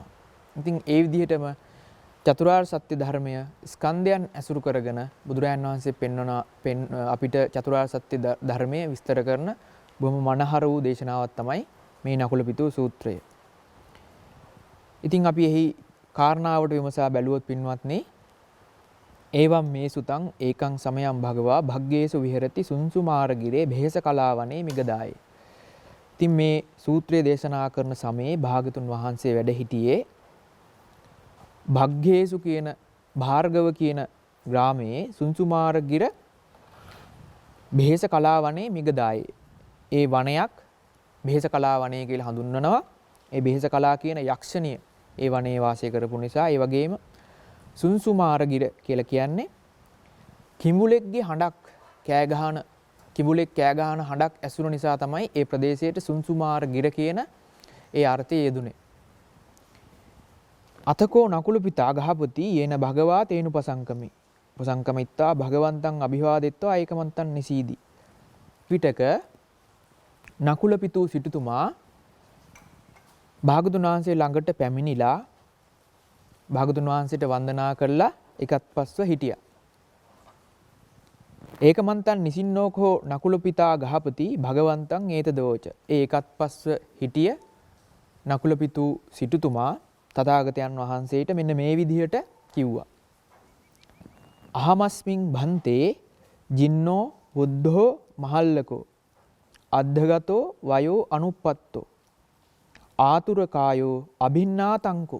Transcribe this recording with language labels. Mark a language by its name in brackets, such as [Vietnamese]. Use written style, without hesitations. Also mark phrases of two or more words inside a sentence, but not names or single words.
[Sinhala] ඉතින් ඒ විදිහටම චතුරාර්ය සත්‍ය ධර්මය ස්කන්ධයන් ඇසුරු කරගෙන බුදුරජාණන් වහන්සේ අපිට චතුරාර්ය සත්‍ය ධර්මය විස්තර කරන බොහොම මනහර වූ දේශනාවක් තමයි මේ නකුලපිතු සූත්‍රය. ඉතින් අපි එහි කාරණාවට විමසා බැලුවොත් පින්වත්නි [Pali] ඒවම් මේ සුතං ඒකං සමයං භගවා භග්ගේසු විහෙරති සුන්සුමාරගිරේ භේස කලාවනේ මිගදායි. [Sinhala] ඉතින් මේ සූත්‍රය දේශනා කරන සමයේ භාගතුන් වහන්සේ වැඩ සිටියේ භග්ගේසු කියන භාර්ගව කියන ග්‍රාමයේ සුන්සුමාරගිර භේස කලාවනේ මිගදායි. ඒ වනයක් භේස කලාවනේ කියලා හඳුන්වනවා. ඒ භේස කලා කියන යක්ෂණිය ඒ වනයේ වාසය කරපු නිසා ඒ වගේම සුන්සුමාරගිර කියලා කියන්නේ කිඹුලෙක්ගේ හඬක් කිඹුලෙක් කෑ ගහන හඬක් ඇසුණු නිසා තමයි ඒ ප්‍රදේශයට සුන්සුමාරගිර කියන ඒ අර්ථය යෙදුනේ. [Pali] අතකෝ නකුල පිතා ගහපති යේන භගවා තේනුපසංකමි. උපසංකමිත්තා භගවන්තං අභිවාදෙත්වා ඒකමන්තං නිසීදි. [Sinhala] පිටක නකුල පිතු සිටුතුමා භාගතුන් වහන්සේ ළඟට පැමිණිලා භාගතුන් වහන්සේට වන්දනා කරලා එකත් පස්ව හිටියා. [Pali] ඒකමන්තං නිසින්නෝකෝ නකුල පිතා ගහපති භගවන්තං ඒතදෝච. [Sinhala] ඒ එකත් පස්ව හිටිය නකුල පිතු සිටුතුමා තථාගතයන් වහන්සේට මෙන්න මේ විදිහට කිව්වා. [Pali] අහමස්මින් භන්තේ ජින්නෝ බුද්ධෝ මහල්ලකෝ අද්ධගතෝ වයෝ අනුප්පත්තෝ ආතුර කායෝ අභින්නාතංකෝ.